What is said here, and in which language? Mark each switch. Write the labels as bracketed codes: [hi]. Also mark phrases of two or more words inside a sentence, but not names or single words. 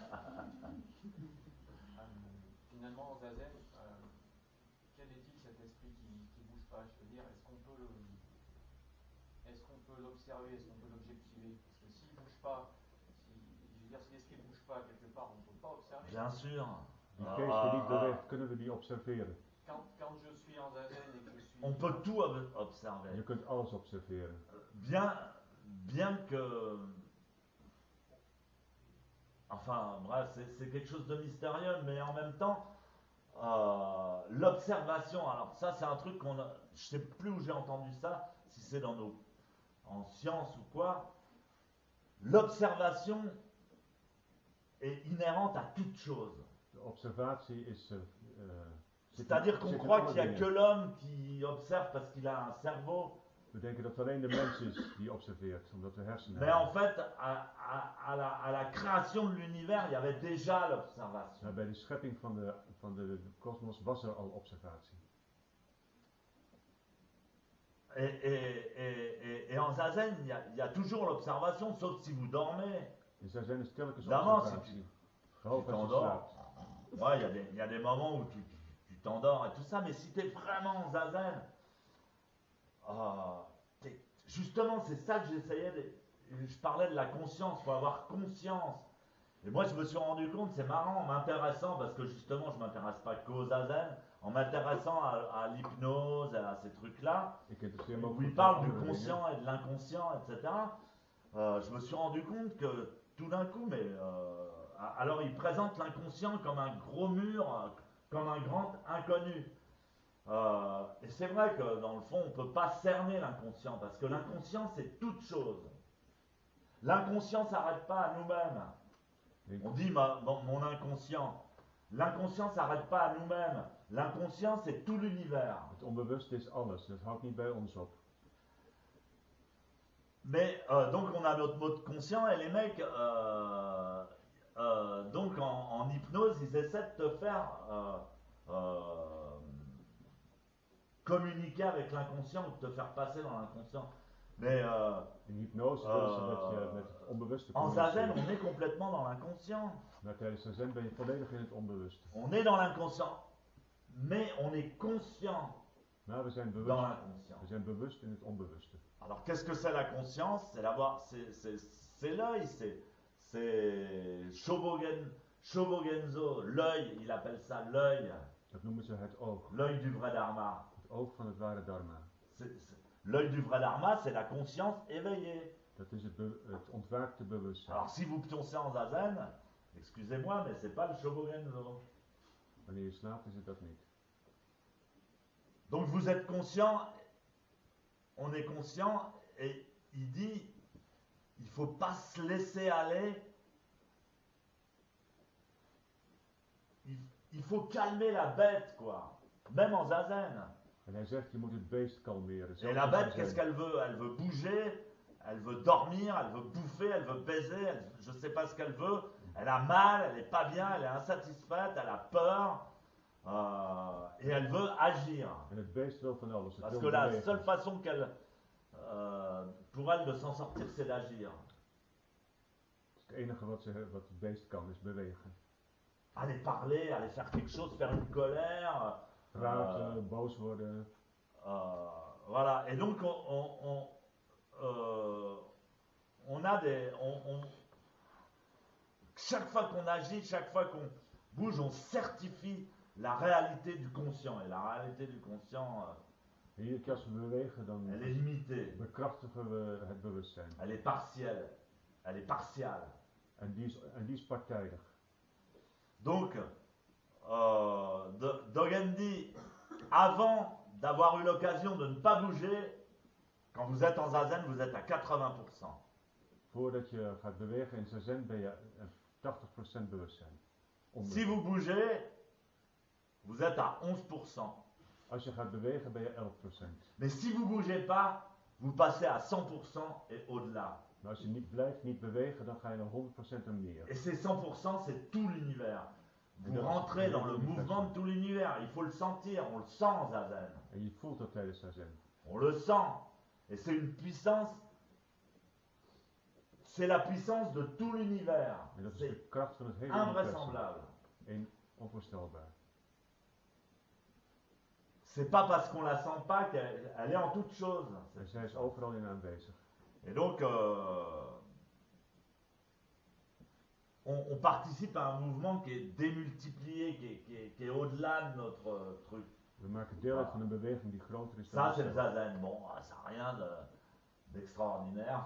[fr] Finalement, Zazen, quel est-il cet esprit qui bouge pas? Je veux dire, est-ce qu'on peut l'observer, est-ce qu'on peut l'objectiver? Parce que s'il bouge pas, je veux dire, si l'esprit ne bouge pas quelque part, on ne peut pas observer. Bien sûr. [nl] Die geest die niet beweegt, kunnen we die observeren. [fr] Quand je suis en Zazen et que je suis... On peut tout observer. [nl] Je kunt alles observeren. [fr] Bien que... Enfin, bref, c'est quelque chose de mystérieux, mais en même temps, l'observation, alors ça c'est un truc je sais plus où j'ai entendu ça, si c'est en science ou quoi, l'observation est inhérente à toute chose. [nl] De observatie is... [fr] C'est-à-dire qu'on croit qu'il n'y a que l'homme qui observe parce qu'il a un cerveau. [nl] We denken dat het alleen de mens is die observeert, omdat we hersenen [fr] Mais [nl] hebben. [fr] en fait, à la création de l'univers, il y avait déjà l'observation. [nl] Maar bij de schepping van de kosmos was er al observatie. [fr] Et en Zazen, il y a toujours l'observation, sauf si vous dormez. [nl] In Zazen is telkens [fr] Évidemment, [nl] observatie. [fr] tu [nl] Behalve als je [fr] t'endors. [nl] slaapt. [fr] Ouais, il y a des moments où tu t'endors et tout ça, mais si tu es vraiment en Zazen, justement, c'est ça que je parlais de la conscience, il faut avoir conscience. Et moi, je me suis rendu compte, c'est marrant, en m'intéressant, parce que justement, je ne m'intéresse pas qu'au Zazen, en m'intéressant à l'hypnose, à ces trucs-là, [nl] Ik interesseer me ook [fr] où [nl] voor [fr] il parle du [nl] andere dingen. [fr] conscient et de l'inconscient, etc. Je me suis rendu compte que tout d'un coup, alors il présente l'inconscient comme un gros mur, comme un grand inconnu. Et c'est vrai que dans le fond, on ne peut pas cerner l'inconscient, parce que l'inconscient, c'est toute chose. L'inconscient ne s'arrête pas à nous-mêmes. On dit mon inconscient. L'inconscient ne s'arrête pas à nous-mêmes. L'inconscient, c'est tout l'univers. [nl] Het onbewuste is alles, dat houdt niet bij ons op. [fr] Mais donc on a notre mode conscient et les mecs, donc en hypnose, ils essaient de te faire communiquer avec l'inconscient ou de te faire passer dans l'inconscient. Mais [nl] In hypnose willen ze dat je met het onbewuste [fr] en Zazen, [nl] communiceert. [fr] on est complètement dans l'inconscient. [nl] Maar tijdens Zazen ben je volledig in het onbewuste. [fr] On est dans l'inconscient, mais on est conscient [nl] Maar we zijn [fr] dans [nl] bewust. [fr] l'inconscient. [nl] We zijn bewust in het onbewuste. [fr] Alors qu'est-ce que c'est la conscience? C'est l'œil, c'est Shobogenzo, l'œil, il appelle ça l'œil, [nl] Dat noemen ze het oog. [fr] l'œil du vrai dharma. [nl] Het oog van het ware dharma. [fr] L'œil du vrai dharma, c'est la conscience éveillée. [nl] Dat is het ontwaakte bewustzijn. [fr] Alors si vous pioncez en Zazen, excusez-moi, mais c'est pas le Shobogenzo. [nl] Wanneer je slaapt is het dat niet. [fr] Donc vous êtes conscient, on est conscient, et il dit, il faut pas se laisser aller. Il faut calmer la bête, quoi. Même en Zazen. [nl] En hij zegt, je moet het beest kalmeren. [fr] Et [nl] zelfs [fr] la [nl] in [fr] bête, [nl] Zazen. [fr] qu'est-ce qu'elle veut? Elle veut bouger, elle veut dormir, elle veut bouffer, elle veut baiser, je ne sais pas ce qu'elle veut. Elle a mal, elle n'est pas bien, elle est insatisfaite, elle a peur. Et elle veut agir. [nl] En het beest wil van alles. Het [fr] Parce [nl] wil [fr] que la [nl] bewegen. [fr] seule façon pour elle de s'en sortir, c'est d'agir. [nl] Dus het enige wat het beest kan is bewegen. [fr] Aller parler, aller faire quelque chose, faire une colère. [nl] Praten, boos worden. [fr] Voilà. Et donc on a des... chaque fois qu'on agit, chaque fois qu'on bouge, on certifie la réalité du conscient. Et la réalité du conscient, [nl] En iedere keer als we bewegen, dan [fr] elle est limitée. [nl] bekrachtigen we het bewustzijn. [fr] Elle est partielle. Elle est partiale. [nl] En die is partijdig. [fr] Donc, Dogen dit, avant d'avoir eu l'occasion de ne pas bouger, quand vous êtes en zazen, vous êtes à 80%. [nl] Voordat je gaat bewegen in zazen ben je 80% bewustzijn. [fr] Si vous bougez, vous êtes à 11%. [nl] Als je gaat bewegen ben je 11%. [fr] Mais si vous ne bougez pas, vous passez à 100% et au-delà. [nl] Maar als je niet blijft, niet bewegen, dan ga je naar 100% en meer. [fr] Et ces 100%, c'est tout l'univers. Vous rentrez dans le mouvement de tout l'univers. Il faut le sentir. On le sent en zazen. [nl] En je voelt dat tijdens zazen. [fr] On le sent. Et c'est une puissance. C'est la puissance de tout l'univers. [nl] En dat is [fr] C'est [nl] de kracht van het hele universum. [fr] invraisemblable. [nl] En onvoorstelbaar. [fr] C'est pas parce qu'on la sent pas qu'elle est en toute chose. [nl] En zij is overal in aanwezig. [fr] Et donc, on participe à un mouvement qui est démultiplié, qui est au-delà de notre truc. [nl] We maken deel uit van een beweging die groter is dan [fr] Ça, c'est le [nl] onszelf. [fr] zazen. Bon, ça n'a rien d'extraordinaire.